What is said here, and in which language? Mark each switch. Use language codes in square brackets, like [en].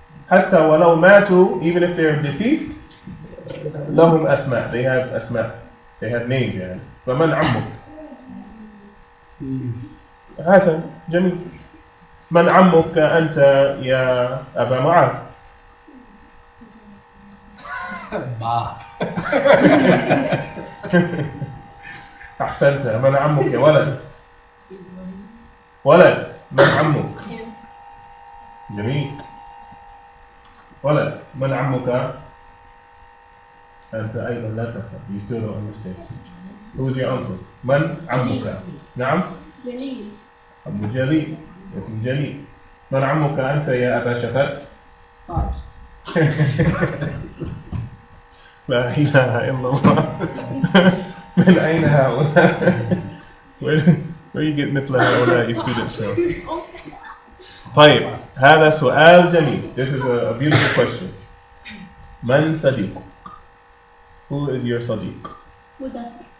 [ar] حتى ولو ماتوا [en] even if they're deceased [ar] لهم أسماء. [en] They have [ar] أسماء. [en] They have names يعني. [ar] فمن عمك؟ حسن. جميل. من عمك أنت يا أبا معاذ؟ Bob. أحسنت. من عمك يا ولد؟ ولد. من عمك؟ جميل. ولد. من عمك؟ أنت أيضا لا تفهم. [en] You still don't understand. Who's your uncle? [ar] من عمك؟ نعم؟ جليل. أبو جليل. اسم جليل. من عمك أنت يا أبا شفت؟ لا إله إلا الله. من أين هؤلاء؟ [en] Where you get [ar] مثل هؤلاء [en] students from? [ar] طيب هذا سؤال جميل. [en] This is a beautiful question. Man Sadiq. Who is your Sadiq? [ar] مدثر.